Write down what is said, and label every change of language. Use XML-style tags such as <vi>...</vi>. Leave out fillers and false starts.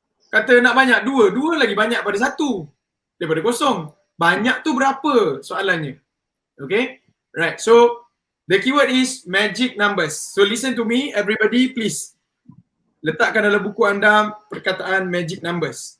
<ms>Kata nak banyak, dua lagi banyak pada satu daripada kosong. Banyak tu berapa soalannya?</ms> <en>Okay? Right, so the keyword is magic numbers. So listen to me everybody please.</en> <ms>Letakkan dalam buku anda perkataan magic numbers.</ms>